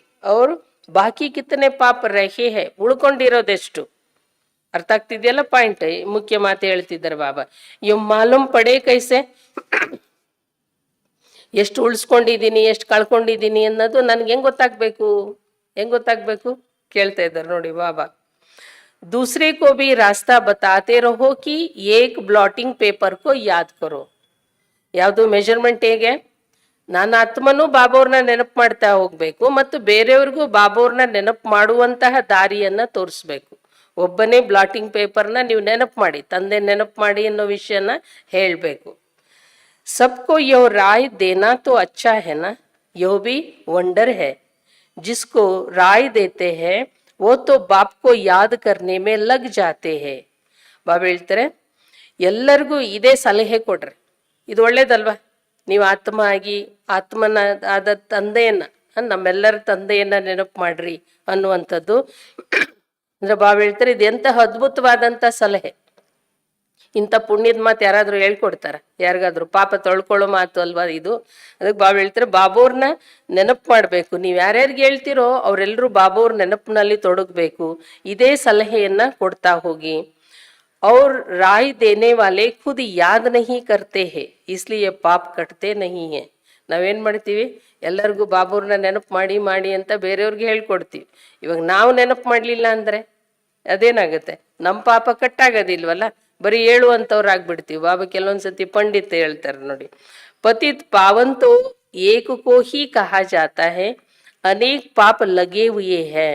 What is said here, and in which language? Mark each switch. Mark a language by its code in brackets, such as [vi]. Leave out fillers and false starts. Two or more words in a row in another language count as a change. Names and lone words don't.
[hi] ಅವರು बाकी कितने पाप रहे हैं, ಉಳ್ಕೊಂಡಿರೋದೆಷ್ಟು. [kn] ಅರ್ಥ ಆಗ್ತಿದೆಯಲ್ಲ ಪಾಯಿಂಟ್, ಮುಖ್ಯ ಮಾತು ಹೇಳ್ತಿದ್ದಾರೆ ಬಾಬಾ. [hi] ये मालूम पड़े कैसे, [kn] ಎಷ್ಟು ಉಳಿಸ್ಕೊಂಡಿದ್ದೀನಿ ಎಷ್ಟು ಕಳ್ಕೊಂಡಿದ್ದೀನಿ ಅನ್ನೋದು ನನ್ಗೆ ಹೆಂಗ್ ಗೊತ್ತಾಗ್ಬೇಕು ಕೇಳ್ತಾ ಇದ್ದಾರೆ ನೋಡಿ ಬಾಬಾ. [hi] दूसरे को भी रास्ता बताते रहो कि एक [en] blotting paper [hi] को याद करो. [kn] ಯಾವುದು ಮೆಜರ್ಮೆಂಟ್ ಹೇಗೆ, ನಾನು ಆತ್ಮನು ಬಾಬೋರ್ನ ನೆನಪು ಮಾಡ್ತಾ ಹೋಗ್ಬೇಕು ಮತ್ತು ಬೇರೆಯವ್ರಿಗೂ ಬಾಬೋರ್ನ ನೆನಪು ಮಾಡುವಂತಹ ದಾರಿಯನ್ನ ತೋರಿಸ್ಬೇಕು. ಒಬ್ಬನೇ [en] blotting paper [kn] ನೀವು ನೆನಪು ಮಾಡಿ, ತಂದೆ ನೆನಪು ಮಾಡಿ ಅನ್ನೋ ವಿಷಯನ ಹೇಳ್ಬೇಕು. [hi] सबको यो राय देना तो अच्छा है ना, यो भी वंडर है. जिसको राय देते हैं वो तो बाप को याद करने में लग जाते हैं. [kn] ಬಾಬಾ ಹೇಳ್ತಾರೆ ಎಲ್ಲರಿಗೂ ಇದೇ ಸಲಹೆ ಕೊಡ್ರಿ, ಇದು ಒಳ್ಳೇದಲ್ವಾ. ನೀವು ಆತ್ಮ ಆಗಿ ಆತ್ಮನ ಆದ ತಂದೆಯನ್ನ, ನಮ್ಮೆಲ್ಲರ ತಂದೆಯನ್ನ ನೆನಪು ಮಾಡ್ರಿ ಅನ್ನುವಂಥದ್ದು. ಅಂದ್ರೆ ಬಾಬಾ ಹೇಳ್ತಾರೆ ಇದು ಎಂತಹ ಅದ್ಭುತವಾದಂತ ಸಲಹೆ. ಇಂಥ ಪುಣ್ಯದ ಮಾತು ಯಾರಾದ್ರೂ ಹೇಳ್ಕೊಡ್ತಾರ ಯಾರಿಗಾದ್ರು? ಪಾಪ ತೊಳ್ಕೊಳ್ಳೋ ಮಾತು ಅಲ್ವಾ ಇದು. ಅದಕ್ಕೆ ಬಾಬಾ ಹೇಳ್ತಾರೆ ಬಾಬೋರ್ನ ನೆನಪು ಮಾಡ್ಬೇಕು. ನೀವು ಯಾರ್ಯಾರಿಗೆ ಹೇಳ್ತಿರೋ ಅವರೆಲ್ಲರೂ ಬಾಬೋರ್ ನೆನಪಿನಲ್ಲಿ ತೊಡಗಬೇಕು. ಇದೇ ಸಲಹೆಯನ್ನ ಕೊಡ್ತಾ ಹೋಗಿ. [hi] और राय देने वाले खुद याद नहीं करते हैं इसलिए पाप कटते नहीं है. [kn] ನಾವೇನ್ ಮಾಡ್ತೀವಿ, ಎಲ್ಲರಿಗೂ ಬಾಬೋರ್ನ ನೆನಪು ಮಾಡಿ ಅಂತ ಬೇರೆಯವ್ರಿಗೆ ಹೇಳ್ಕೊಡ್ತೀವಿ. ಇವಾಗ ನಾವು ನೆನಪು ಮಾಡ್ಲಿಲ್ಲ ಅಂದ್ರೆ ಅದೇನಾಗುತ್ತೆ, ನಮ್ಮ ಪಾಪ ಕಟ್ಟಾಗೋದಿಲ್ವಲ್ಲ, ಬರೀ ಹೇಳುವಂಥವ್ರಾಗ್ಬಿಡ್ತೀವಿ. ಬಾಬಾ ಕೆಲವೊಂದ್ಸತಿ ಪಂಡಿತ ಹೇಳ್ತಾರೆ ನೋಡಿ, [hi] पतित पावन तो एक को ही कहा जाता है, अनेक पाप लगे हुए हैं.